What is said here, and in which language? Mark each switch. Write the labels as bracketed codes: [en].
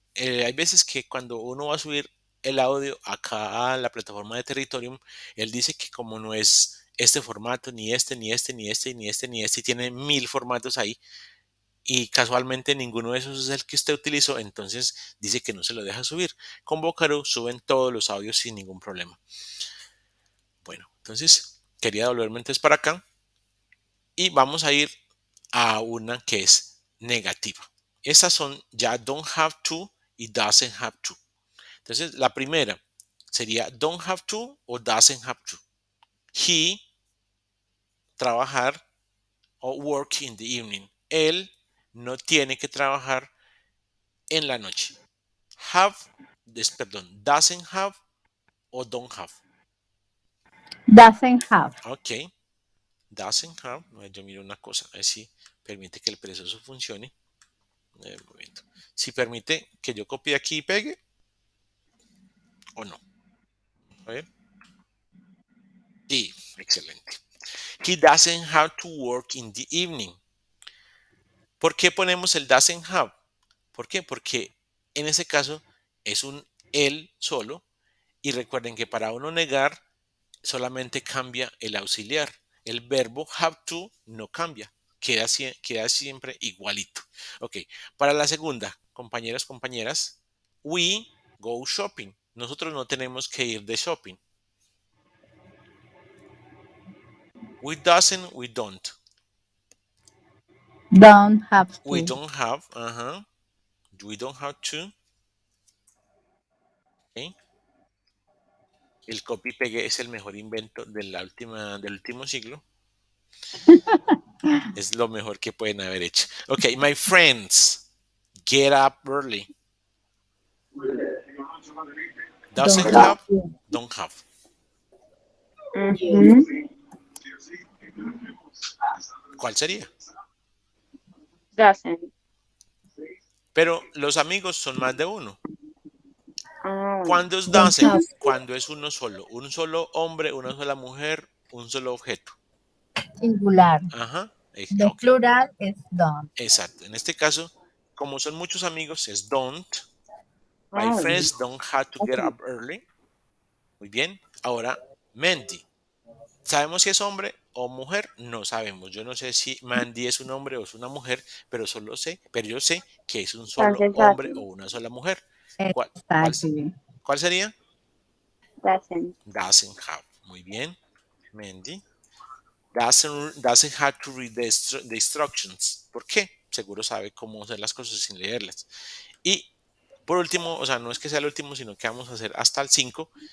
[es] Hay veces que cuando uno va a subir el audio acá a la plataforma de Territorium, él dice que como no es este formato, ni este, ni este, ni este, ni este, ni este, y tiene 1000 formatos ahí, y casualmente ninguno de esos es el que usted utilizó, entonces dice que no se lo deja subir. Con Vocaroo suben todos los audios sin ningún problema. Bueno, entonces quería volverme entonces para acá y vamos a ir a una que es negativa. Estas son ya don't have to y doesn't have to. Entonces la primera sería don't have to o doesn't have to. [en] He [es] trabajar o [en] work in the evening. [es] Él no tiene que trabajar en la noche. [en] Have, doesn't have o don't have. Doesn't have. Ok, doesn't have. [es] Yo miro una cosa, a ver si permite que el perezoso funcione. Un momento. Si permite que yo copie aquí y pegue o no. A ver. Sí, excelente. [en] He doesn't have to work in the evening. [es] ¿Por qué ponemos el doesn't have? ¿Por qué? Porque en ese caso es un él solo. Y recuerden que para uno negar solamente cambia el auxiliar. El verbo have to no cambia. Queda siempre igualito. Ok, para la segunda, compañeros, compañeras, [en] we go shopping. [es] Nosotros no tenemos que ir de shopping. We doesn't, we don't. Don't have to. We don't have, we don't have to. [en] Okay. [es] El copy pegue es el mejor invento del último siglo. Es lo mejor que pueden haber hecho. [en] Ok, my friends, get up early. Doesn't have, don't have. [es] ¿Cuál sería? [en] Doesn't. [es] Pero los amigos son más de uno. Bueno. ¿Cuándo es [en] Don't doesn't? have. [es] Cuando es uno solo. Un solo hombre, una sola mujer, un solo objeto. Singular. Ajá. [en] The Ok. plural is don't. [es] Exacto. En este caso, como son muchos amigos, es don't. [en] My friends don't have to get up early. [es] Muy bien. Ahora, Mandy. ¿Sabemos si es hombre o mujer? No sabemos. Yo no sé si Mandy es un hombre o es una mujer, pero yo sé que es un solo Entonces, hombre o una sola mujer. ¿Cuál, cuál, [en] Exactly. [es] cuál sería? [en] doesn't. [es] Doesn't have. Muy bien, Mandy. [en] Doesn't have to read the instructions. [es] ¿Por qué? Seguro sabe cómo hacer las cosas sin leerlas. Y por último, o sea, no es que sea el último, sino que vamos a hacer hasta el 5.